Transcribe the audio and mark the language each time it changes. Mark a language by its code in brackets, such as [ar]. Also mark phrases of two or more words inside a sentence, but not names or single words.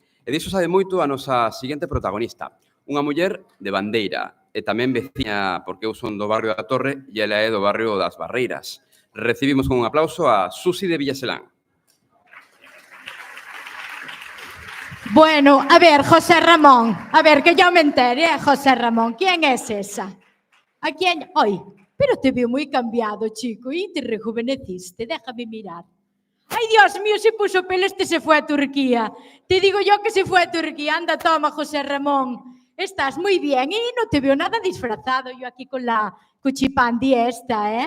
[gl] E diso sabe moito a nosa seguinte protagonista, unha muller de Bandeira, e tamén veciña, porque eu son do barrio da Torre e ela é do barrio das Barreiras. Recibimos con un aplauso a Susi de Villaselán. [es] Bueno, a ver, José Ramón, a ver, que yo me entere, José Ramón, ¿quién es esa? ¿A quién? Ay, pero te veo muy cambiado, chico, y te rejuveneciste, déjame mirar. Ay, Dios mío, se puso pelo, este se fue a Turquía. Te digo yo que se fue a Turquía. Anda, toma, José Ramón. Estás muy bien y no te veo nada disfrazado. Yo aquí con la cuchipandi esta, ¿eh?